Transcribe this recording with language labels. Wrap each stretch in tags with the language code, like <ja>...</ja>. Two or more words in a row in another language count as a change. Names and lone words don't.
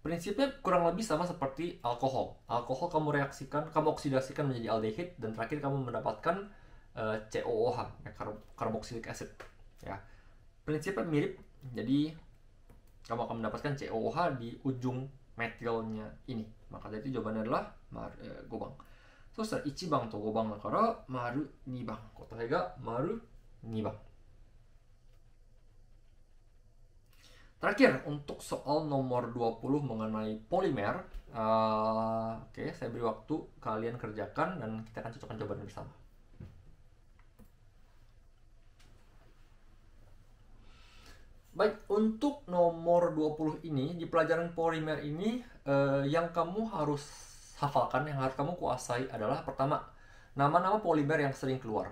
<id>Prinsipnya kurang lebih sama seperti alkohol. Alkohol kamu reaksikan, kamu oksidasikan menjadi aldehid, dan terakhir kamu mendapatkan COOH, ya,</id> <en>carboxylic acid.</en> <id>Ya, prinsipnya mirip. Jadi kamu akan mendapatkan COOH di ujung metilnya ini. Maka dari itu jawabannya adalah 5 番。</id> <ja>そしたら1番と5番だから丸2番。答えが丸2 番。</ja> <id>Terakhir, untuk soal nomor 20 mengenai polimer, oke, saya beri waktu kalian kerjakan dan kita akan cocokkan jawaban bersama. Baik, untuk nomor 20 ini, di pelajaran polimer ini, yang kamu harus hafalkan, yang harus kamu kuasai adalah pertama, nama-nama polimer yang sering keluar.</id>